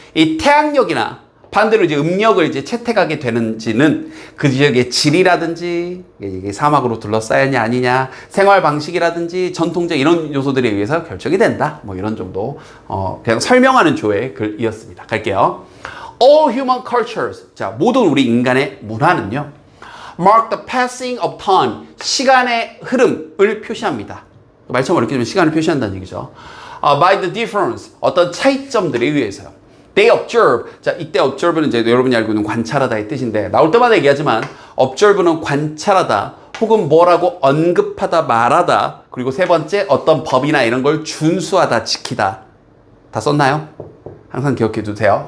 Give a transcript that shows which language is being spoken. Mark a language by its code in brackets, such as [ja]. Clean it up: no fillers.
[ko] 이 태양력이나 반대로 이제 음력을 이제 채택하게 되는지는 그 지역의 질이라든지 이게 사막으로 둘러싸였냐 아니냐, 생활 방식이라든지 전통적 이런 요소들에 의해서 결정이 된다. 뭐 이런 정도 그냥 설명하는 조의 글이었습니다. 갈게요. [en] All human cultures. [ko] 자, 모든 우리 인간의 문화는요. [en] Mark the passing of time. [ko] 시간의 흐름을 표시합니다. 말처럼 어렵게 되면 시간을 표시한다는 얘기죠. [en] By the difference. [ko] 어떤 차이점들에 의해서요. [en] They observe. [ko] 자, 이때 observe는 이제 여러분이 알고 있는 관찰하다의 뜻인데 나올 때마다 얘기하지만 observe는 관찰하다 혹은 뭐라고 언급하다 말하다 그리고 세 번째 어떤 법이나 이런 걸 준수하다 지키다. 다 썼나요? 항상 기억해 두세요.